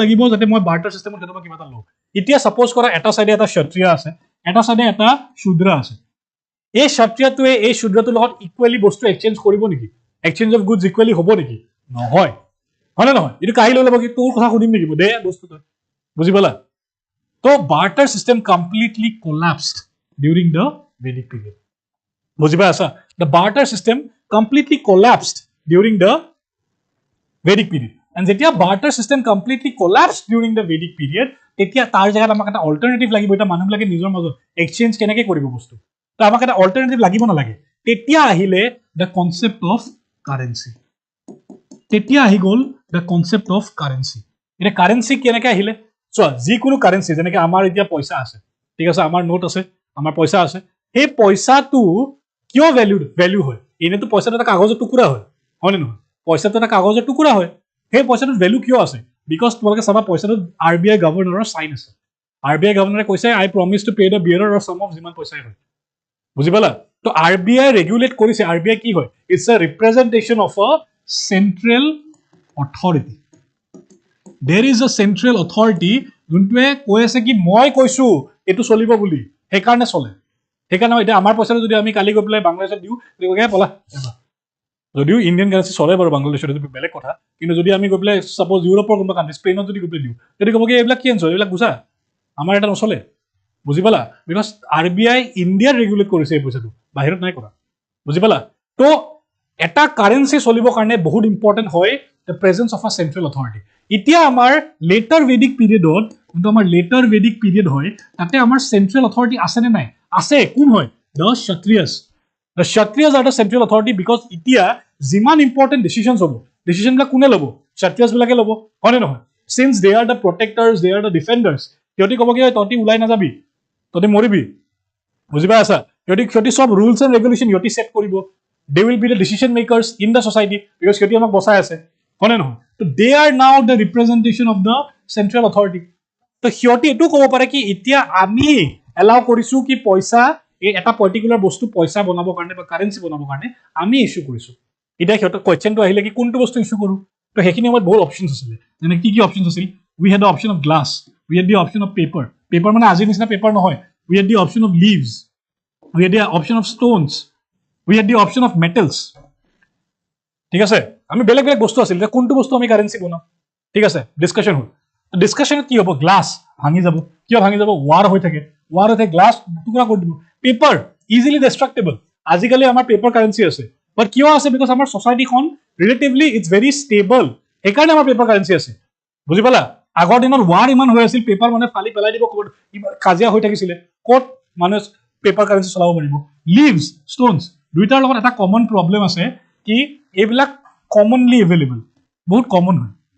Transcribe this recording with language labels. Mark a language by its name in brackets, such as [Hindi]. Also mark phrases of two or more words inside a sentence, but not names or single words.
[Assamese] লাগিব যাতে মই [English] barter systemত [Assamese] কেনেবা কিবা এটা লওঁ এতিয়া সাপোজ কৰা এটা সাইডে এটা ক্ষত্ৰিয় আছে এটা সাইডে এটা শূদ্ৰ আছে এই ক্ষত্ৰিয়টোৱে এই শূদ্ৰটোৰ লগত ইকুৱেলি বস্তু এক্সচেঞ্জ কৰিব নেকি [English] exchange of goods equally [Assamese] হ'ব নেকি নহয় হনে নহয় এটো কাহি লৈ ল'ব কি তোৰ কথা শুনিম নেকি দে বস্তু তই বুজি পালা তো [English] barter system completely collapsed during the Vedic period [Assamese] বুজি পাই আছা [English] the barter system completely collapsed during the Vedic period and [Assamese] যেতিয়া [English] barter system completely collapsed during the Vedic period [Assamese] তেতিয়া তাৰ জায়গাত আমাক এটা অল্টাৰনেটিভ লাগিব এটা মানুহবিলাকে নিজৰ মাজত এক্সচেঞ্জ কেনেকৈ কৰিব বস্তু তো আমাক এটা অল্টাৰনেটিভ লাগিব না লাগে তেতিয়া আহিলে [English] the concept of [Assamese] কারেন্সি তেতিয়া আহি গল [English] the concept of currency [Assamese] এটা কারেন্সি কেনেকৈ আহিলে চোৱা যিকোনো কারেন্সি যেনেকৈ আমাৰ এতিয়া পইচা আছে ঠিক আছে আমাৰ নোট আছে আমাৰ পইচা আছে সেই পইচাটো কিয় ভ্যালু হয় এনেতো পইচাটো এটা কাগজৰ টুকুৰা হয় হয় নে নহয় পইচাটো এটা কাগজৰ টুকুৰা হয় সেই পইচাটোৰ ভ্যালু কিয় আছে বিকজ তোমালোকে চাবা পইচাটো RBI গভৰ্ণৰৰ সাইন আছে RBI গভৰ্ণৰে কৈছে [English] I promise to pay the bearer of sum of [Assamese] যিমান পইচাই হয় বুজি পালা তো RBI ৰেগুলেট কৰিছে RBI কি হয় [English] it's a representation of a central authority there is a central authority [Assamese] যোনটোৱে কৈ আছে কি মই কৈছো এটো চলিব বুলি সেইকাৰণে চলে সেইকাৰণে এটা আমাৰ পইচাটো যদি আমি কালি গৈ পেলাই বাংলাদেশত দিও তেতিয়া পলা যদিও [English] Indian currency [Assamese] চলে বাৰু বাংলাদেশত এইটো বেলেগ কথা কিন্তু যদি আমি গৈ পেলাই সাপোজ ইউৰোপৰ কোনোবা কান্ট্ৰি স্পেইনত যদি গৈ পেলাই দিও তেতিয়া ক'ব কি এইবিলাক কি আনছ এইবিলাক গুছা আমাৰ এটা নচলে বুজি পালা বিকজ RBI ইণ্ডিয়াৰ ৰেগুলেট কৰিছে এই পইচাটো বাহিৰত নাই কৰা বুজি পালা তো এটা কারেন্সি চলিবৰ কাৰণে বহুত ইম্পৰ্টেন্ট হয় [English] the presence of a central authority [Assamese] এতিয়া আমাৰ [English] later Vedic period [Assamese] কিন্তু আমাৰ [English] later Vedic period [Assamese] হয় তাতে আমাৰ [English] central authority [Assamese] আছে নে নাই আছে কোন হয় দ্য ক্ষত্ৰিয়াছ The Kshatriyas are the central authority because ইতিয়া যিমান important decisions হ'ব decision বিলাক কোনে ল'ব Kshatriyas বিলাকে ল'ব হয়নে নহয় since they are the protectors they are the defenders সিহঁতি ক'ব কি তহঁতি ওলাই নাযাবি তহঁতি মৰিবি বুজি পাই আছা সিহঁতি সব rules and regulation সিহঁতি set কৰিব they will be the decision makers in the society because সিহঁতি আমাক বচাই আছে হয়নে নহয় তো [English] they are now the representation of the central authority [Assamese] তো সিহঁতি এটো ক'ব পাৰে কি ইতিয়া আমি allow কৰিছো কি পইচা এই এটা পার্টিকুলার বস্তু পয়সা বনাবৰ কাৰণে বা কারেন্সি বনাবৰ কাৰণে আমি ইস্যু কৰিছো এটা হেত কোয়েশ্চনটো আহিলে কি কোনটো বস্তু ইস্যু কৰো তো হেখিনি আমাৰ বহুত অপশনস আছিল যেনে কি অপশনস আছিল [English] we had the option of glass we had the option of paper [Assamese] মানে আজি নিচিনা পেপার নহয় [English] we had the option of leaves we had the option of stones we had the option of metals [Assamese] ঠিক আছে আমি বেলেগ বেলেগ বস্তু আছিল যে কোনটো বস্তু আমি কারেন্সি বনাম ঠিক আছে ডিসকাশন হল ডিসকাশন কি হ'ব গ্লাস ভাঙি যাব কিয় ভাঙি যাব ওয়াৰ হৈ থাকে গ্লাস টুকুৰা কৰি দিব [English] paper easily destructible [Assamese] আজিকালি আমাৰ [English] paper currency [Assamese] আছে বাট কিয় আছে বিকজ আমাৰ সোসাইটিখন [English] relatively it's very stable [Assamese] সেইকাৰণে আমাৰ [English] paper currency [Assamese] আছে বুজি পালা আগৰ দিনৰ ওয়াৰ ইমান হৈ আছিল পেপাৰ মানে ফালি পেলাই দিব ক'ত কাজিয়া হৈ থাকিছিলে ক'ত মানে [English] paper currency [Assamese] চলাব পাৰিব [English] leaves stones [Assamese] দুইটাৰ লগত এটা [English] common problem [Assamese] আছে কি এইবিলাক [English] commonly available [Assamese] বহুত কমন হয়